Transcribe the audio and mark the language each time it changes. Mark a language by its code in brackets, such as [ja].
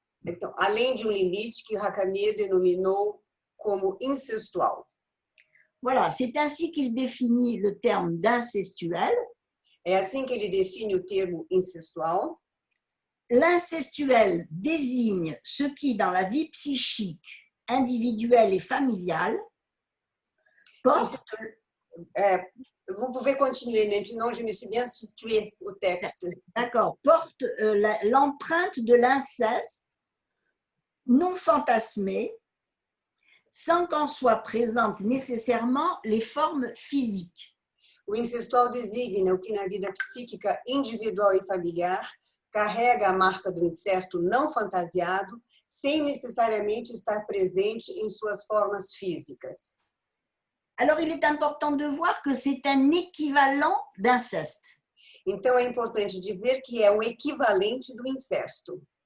[pt] Então, além de um limite que Racamier denominou como incestual. [fr] Voilà, c'est ainsi qu'il définit le terme d'incestuel. [pt] É assim que ele define o termo incestual. [fr] L'incestuel désigne ce qui, dans la vie psychique, individuelle et familiale, porte... Vous pouvez continuer maintenant, je me suis bien situé au texte. D'accord, porte l'empreinte de l'inceste non fantasmée, sans qu'en soient présentes nécessairement les formes physiques. [pt] O incestual designa o que na vida psíquica individual e familiar carrega a marca do incesto não fantasiado, sem necessariamente estar presente em suas formas físicas. [fr] Alors, il est important de voir que c'est un équivalent d'inceste. [pt] Então, é importante de ver que é um equivalente do incesto.